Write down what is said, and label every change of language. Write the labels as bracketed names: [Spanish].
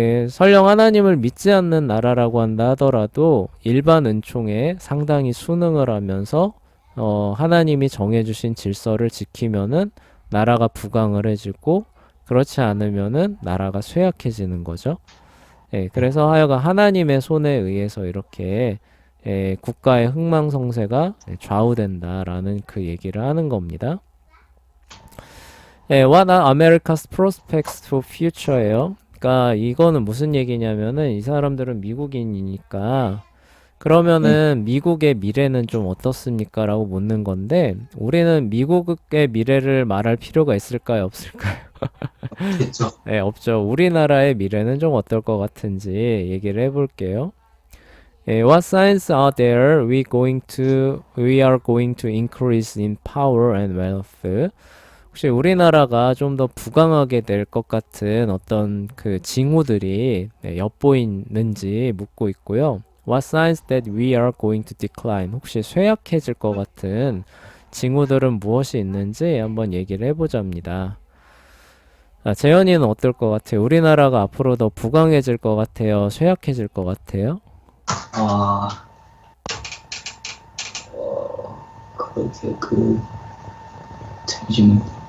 [Korean] 설령 하나님을 믿지 않는 나라라고 한다 하더라도 일반 은총에 상당히 순응을 하면서 하나님이 정해주신 질서를 지키면은 나라가 부강을 해지고 그렇지 않으면은 나라가 쇠약해지는 거죠. 예, 그래서 하여간 하나님의 손에 의해서 이렇게 국가의 흥망성쇠가 좌우된다라는 그 얘기를 하는 겁니다. [English] What are America's prospects for future예요. [Korean] 그러니까 이거는 무슨 얘기냐면은 이 사람들은 미국인이니까 그러면은 미국의 미래는 좀 어떻습니까? 라고 묻는 건데 우리는 미국의 미래를 말할 필요가 있을까요? 없을까요? 그렇죠. 네, 없죠. 우리나라의 미래는 좀 어떨 것 같은지 얘기를 해볼게요. [English] What signs are there we are going to increase in power and wealth? [Korean] 혹시 우리나라가 좀 더 부강하게 될 것 같은 어떤 그 징후들이 엿보이는지 묻고 있고요. [English] What signs that we are going to decline? [Korean] 혹시 쇠약해질 것 같은 징후들은 무엇이 있는지 한번 얘기를 해보자입니다. 재현이는 어떨 것 같아요? 우리나라가 앞으로 더 부강해질 것 같아요? 쇠약해질 것 같아요? 아, 그렇게 잠시만.